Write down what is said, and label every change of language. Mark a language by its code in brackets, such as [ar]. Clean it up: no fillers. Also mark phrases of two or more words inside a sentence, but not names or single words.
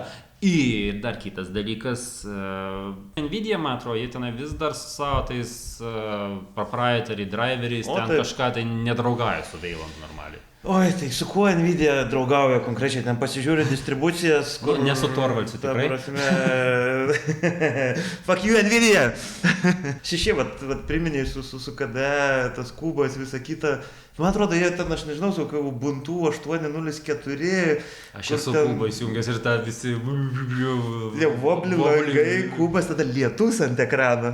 [lt] Ir dar kitas dalykas, Nvidia, man atrodo, jie tenai vis dar su savo tais proprietary driveriais ten kažką tai nedraugauja su Veilandu normaliai. Oi, tai su kuo Nvidia draugauja konkrečiai, ten pasižiūri distribucijas, kur... Ne su Torvaldsu, tikrai. [en] Fuck you, Nvidia! [lt] Šeši, vat priminėjai su KDE, tas Kubas, visa kita. Man atrodo, jie ten, aš nežinau, su Ubuntu 8.04. Aš esu Kubą įsijungęs ir tą visi... Vobli langai, Kubas, tada lietus ant ekrano.